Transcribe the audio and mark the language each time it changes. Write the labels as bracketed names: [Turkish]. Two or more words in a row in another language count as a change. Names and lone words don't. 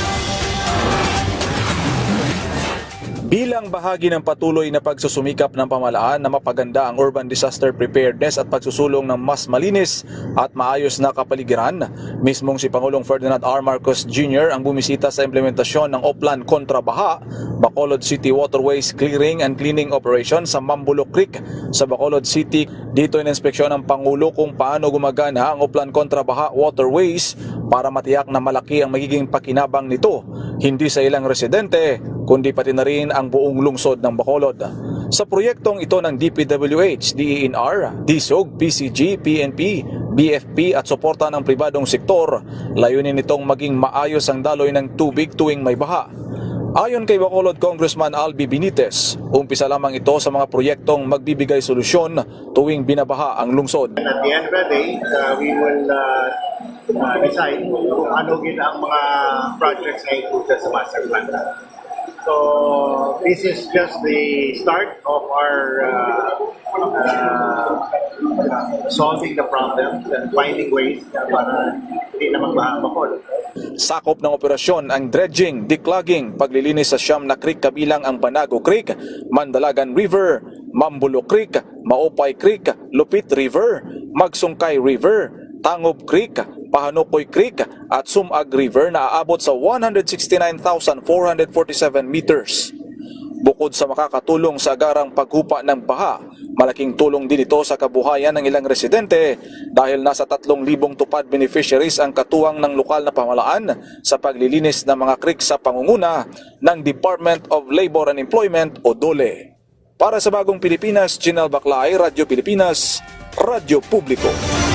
[Filipino] Bilang bahagi ng patuloy na pagsusumikap ng pamahalaan na mapaganda ang [English] urban disaster preparedness [Filipino] at pagsusulong ng mas malinis at maayos na kapaligiran, mismong si Pangulong Ferdinand R. Marcos Jr. ang bumisita sa implementasyon ng Oplan Kontra Baha, Bacolod City Waterways Clearing and Cleaning Operation sa Mambulok Creek sa Bacolod City. Dito ininspeksyon ng Pangulo kung paano gumagana ang Oplan Kontra Baha Waterways para matiyak na malaki ang magiging pakinabang nito, hindi sa ilang residente, kundi pati na rin ang buong lungsod ng Bacolod. Sa proyektong ito ng DPWH, DENR, DSOG, PCG, PNP, BFP at suporta ng pribadong sektor, layunin nitong maging maayos ang daloy ng tubig tuwing may baha. Ayon kay Bacolod Congressman Albi Benitez, umpisa lamang ito sa mga proyektong magbibigay solusyon tuwing binabaha ang lungsod. [English] At the end of the day, we will decide [Filipino] kung ano ang mga [English] projects [Filipino] na [English] included sa master plan. So this is just the start of our solving the problems and finding ways [Filipino] para hindi na magbaha ang Bacolod. Sakop ng operasyon ang dredging, declogging, paglilinis sa siyam na creek kabilang ang Banago Creek, Mandalagan River, Mambulok Creek, Maopay Creek, Lupit River, Magsungkay River, Tangob Creek, Pahanukoy Creek at Sumag River na aabot sa 169,447 meters. Bukod sa makakatulong sa agarang paghupa ng baha, malaking tulong din ito sa kabuhayan ng ilang residente dahil nasa 3,000 tupad beneficiaries ang katuwang ng lokal na pamahalaan sa paglilinis ng mga creek sa pangunguna ng Department of Labor and Employment o DOLE. Para sa Bagong Pilipinas, Janelle Baclay, Radyo Pilipinas, Radyo Publiko.